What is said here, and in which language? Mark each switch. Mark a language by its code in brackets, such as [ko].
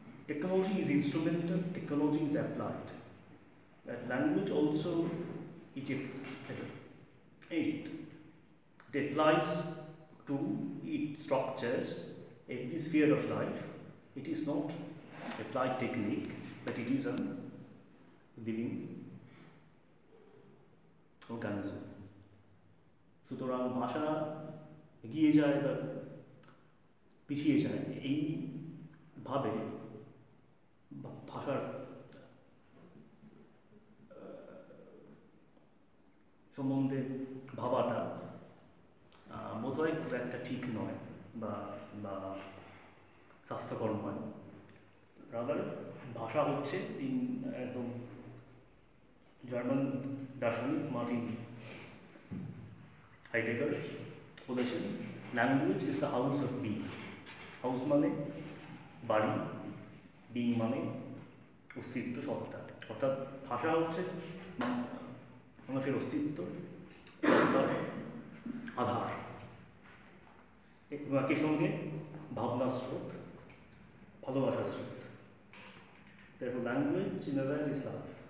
[en] Technology is instrumental, technology is applied. That language also, it applies to, it structures every sphere of life. It is not applied technique, but it is a living organism. [bn] সুতরাং ভাষা এগিয়ে যায় বা পিছিয়ে যায় এইভাবে ভাষার সম্বন্ধে ভাবাটা বোধহয় খুব একটা ঠিক নয় বা স্বাস্থ্যকর নয়। রাদার ভাষা হচ্ছে একদম জার্মান দার্শনিক মার্টিন হাইডেগার বলেছেন, [en] Language is the house of being. [bn] House মানে বাড়ি, বিং মানে অস্তিত্ব, সত্তা। অর্থাৎ ভাষা হচ্ছে মানুষের অস্তিত্ব, সত্তার আধার, এবং একই সঙ্গে ভাবনার স্রোত, ভালোবাসার স্রোত। [en] Therefore, language in a way is love.